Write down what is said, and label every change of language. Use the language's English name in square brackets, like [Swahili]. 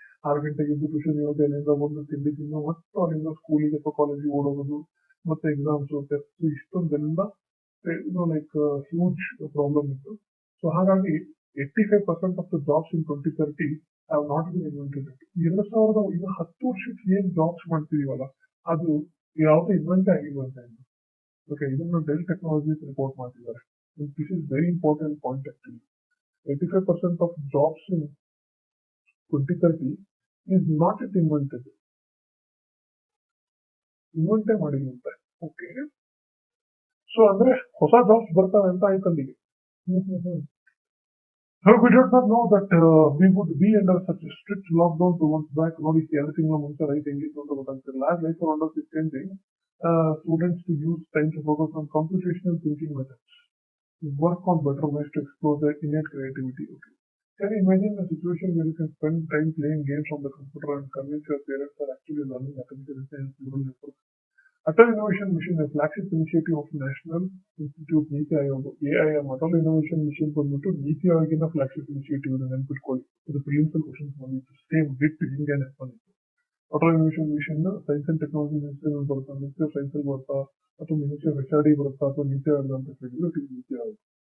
[Kannada] 6 ಗಂಟೆಗೆ ಎದ್ದು ಟ್ಯೂಷನ್ ಇರುತ್ತೆ, ಅಲ್ಲಿಂದ ಬಂದು ತಿಂಡಿ ತಿನ್ನು ಮತ್ತೆ ಅಲ್ಲಿಂದ ಸ್ಕೂಲಿಗೆ ಅಥವಾ ಕಾಲೇಜಿಗೆ ಓಡೋದು, ಮತ್ತೆ ಎಕ್ಸಾಮ್ಸ್ ಟೆಸ್ಟ್, ಇಷ್ಟೊಂದೆಲ್ಲ ಲೈಕ್ ಹ್ಯೂಜ್ ಪ್ರಾಬ್ಲಮ್ ಇತ್ತು. ಸೊ ಹಾಗಾಗಿ [English] 85% of the jobs in 2030 have not been invented. [Kannada] 10 ವರ್ಷಕ್ಕೆ ಏನ್ ಜಾಬ್ಸ್ ಮಾಡ್ತಿದೀವಲ್ಲ ಅದು ಯಾವ್ದು ಇನ್ವೆಂಟ್ ಆಗಿರುವಂತ. ಓಕೆ, ಇದನ್ನ ಡೆಲ್ ಟೆಕ್ನಾಲಜೀಸ್ ರಿಪೋರ್ಟ್ ಮಾಡ್ತಿದ್ದಾರೆ. [English] This is very important point actually. 85% of jobs in 2030 is not yet invented. [Kannada] ಇನ್ವೆಂಟೇ ಮಾಡಿರುವಂತೆ. Okay, so ಅಂದ್ರೆ ಹೊಸ ಜಾಬ್ಸ್ ಬರ್ತಾವೆ ಅಂತ ಆಯ್ತು ಅಲ್ಲಿಗೆ. [English] We did not know that we would be under such a strict lockdown 2 months back. [Kannada] ನೋಡಿ, 2 ತಿಂಗಳ ಮುಂಚೆ right ಹೆಂಗಿತ್ತು ಅಂತ ಗೊತ್ತಾಗ್ತಿರಲಿಲ್ಲ. [English] As life around us is changing, students to use time to focus on computational thinking methods, work on better ways to explore their innate creativity. Okay. Can you imagine a situation where you can spend time playing games on the computer and convince your parents are actually learning artificial intelligence neural networks? Atal Innovation Mission, a flagship initiative of National Institute Niti Aayog. [Kannada] AIM, Atal Innovation Mission ಬಂದ್ಬಿಟ್ಟು ನೀತಿ ಆಯೋಗಿನ flagship initiative ನೆನ್ಪಿಟ್ಕೊಳ್ಳಿ. ಇದು ಪ್ರಿಲಿಮ್ಸಲ್ questions ಬಂದಿತ್ತು, same with ಹಿಂಗೇನೆ ಬಂದಿತ್ತು. Atal innovation mission science and technology ministry ಬರುತ್ತಾ, ministry of science ಬರುತ್ತಾ, ಅಥವಾ ministry of HRD ಬರುತ್ತಾ, ಅಥವಾ ನೀತಿ ಆಯೋಗ ಅಂತ ಕೇಳಿದ್ರೆ ಇಟ್ ಇಸ್ ನೀತಿ ಆಯೋಗ.